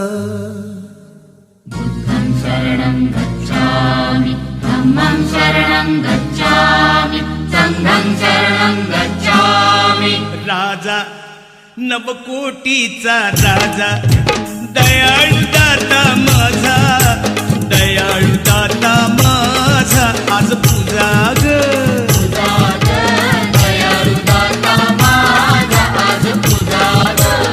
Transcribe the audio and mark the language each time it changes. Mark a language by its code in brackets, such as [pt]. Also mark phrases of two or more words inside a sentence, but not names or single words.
[pi] शरणं गच्छामि धम्मं शरणं गच्छामि संघं शरणं गच्छामि. [mr] राजा नवकोटीचा राजा, दयाळू दाता माझा, दयाळू दाता माझा, आज पूजा ग. दयाळु दाता माझा आज पूजा ग.